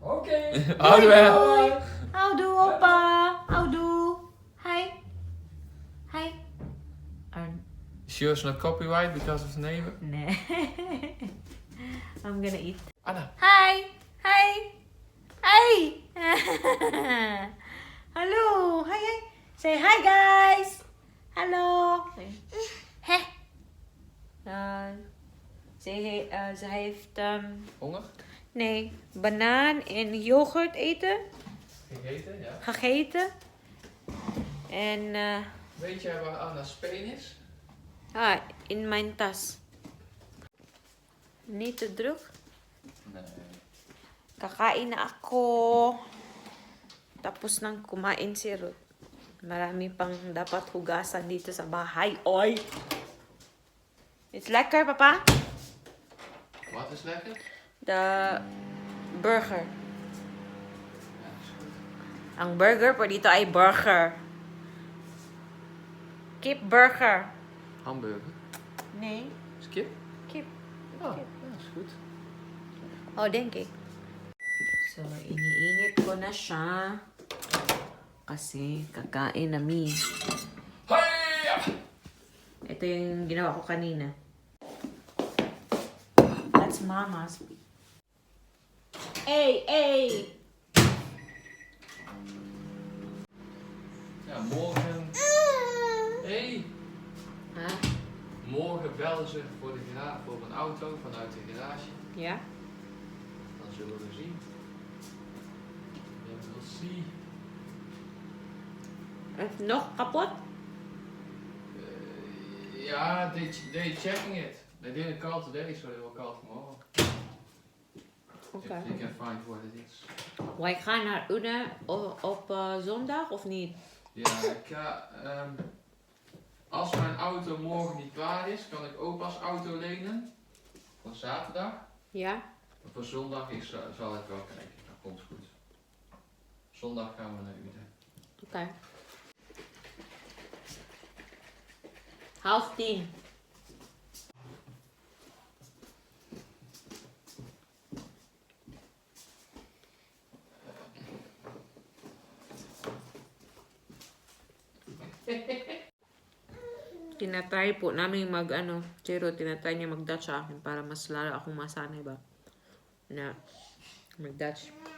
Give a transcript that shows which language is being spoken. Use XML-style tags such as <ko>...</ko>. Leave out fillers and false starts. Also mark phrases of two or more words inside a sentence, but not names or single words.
<nl>Oké. Hoi. Houdoe, opa. Houdoe. Hi. Hi.</nl> <en>Sure it's not copyright because of the neighbor? Nee. I'm gonna eat. Anna.</en> <nl>Hi. Hi. Hi. Hallo. Hi, hi.</nl> <en>Say hi, guys.</en> <nl>Hallo. Heh. Ze heeft Honger? nee, banaan en yoghurt eten. Gegeten, ja. Gegeten. En Weet jij waar Anna's speen is? in mijn tas. Niet te druk. Nee.</nl> <tl>Kakain na ako. Tapos nang kumain si Ruth. Marami pang dapat hugasan dito sa bahay. Oy!</tl> <en>It's lekker, papa?</en> <nl>Wat is lekker? De burger. Ja, is goed.</nl> <tl>Ang burger po dito ay burger.</tl> <nl>Kip burger. Hamburger. Nee, Is kip? kip. Oh, ja, is goed. Oh, denk ik.</nl> <tl>So, iniinit ko na siya. Kasi kakain namin. Hey! Ito yung ginawa ko kanina.</tl> <en>That's mama's. Hey, hey!</en> <nl>Ja, morgen... Hey! Ha? Morgen bellen ze voor een auto vanuit de garage. Ja? Dan zullen we zien.</nl> <en>We'll see.</en> <nl>Is nog kapot?</nl> <en>Yeah, they checking it. They didn't call today, so they will call tomorrow. If they can find what it is.</en> <nl>Wij gaan naar Une op zondag of niet? Ja, ik ga... als mijn auto morgen niet klaar is, kan ik opa's auto lenen. Van zaterdag. Ja? Maar voor zondag zal ik wel kijken. Dat komt goed. Zondag gaan we naar Uden. Oké. 9:30.</nl> <tl>Tinatry po namin tinatry niya mag-Dutch sa akin para mas lalo akong masanay ba na mag-Dutch.</tl>